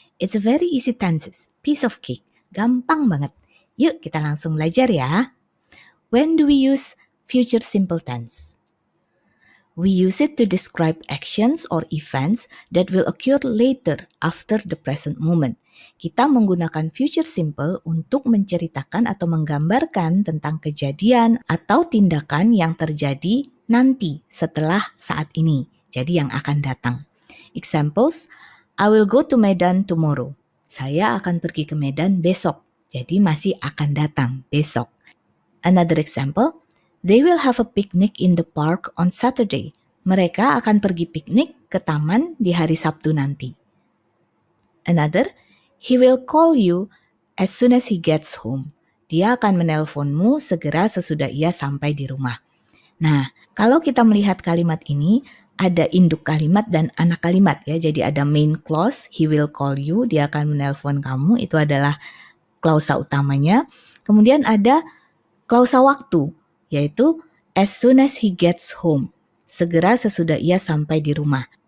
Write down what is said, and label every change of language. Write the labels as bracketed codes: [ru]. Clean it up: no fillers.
[en] It's a very easy tenses, piece of cake, [id] gampang banget. Yuk kita langsung belajar ya. [en] When do we use future simple tense? We use it to describe actions or events that will occur later after the present moment. [id] Kita menggunakan future simple untuk menceritakan atau menggambarkan tentang kejadian atau tindakan yang terjadi nanti setelah saat ini. Jadi yang akan datang. [en] Examples, I will go to Medan tomorrow. [id] Saya akan pergi ke Medan besok. Jadi masih akan datang besok. [en] Another example, they will have a picnic in the park on Saturday. [id] Mereka akan pergi piknik ke taman di hari Sabtu nanti. [en] Another, he will call you as soon as he gets home. [id] Dia akan menelponmu segera sesudah ia sampai di rumah. Nah, kalau kita melihat kalimat ini, ada induk kalimat dan anak kalimat ya. Jadi ada main clause, [en] he will call you, [id] dia akan menelpon kamu, itu adalah klausa utamanya. Kemudian ada klausa waktu, yaitu [en] as soon as he gets home, [id] segera sesudah ia sampai di rumah.